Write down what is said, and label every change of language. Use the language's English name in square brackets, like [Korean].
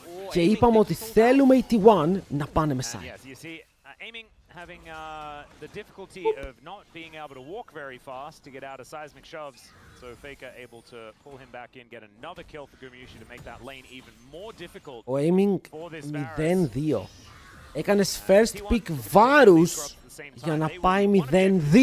[Greek] Και είπαμε ότι θέλουμε οι T1 να πάνε MSI. [English] Having the difficulty of not being able to walk very fast to get out of seismic shoves, so Faker able to pull him back in, get another kill for Gumayusi to make that lane even more difficult. [Greek] Ο aiming 0-2. Έκανες first pick βάρους για να πάει 0-2.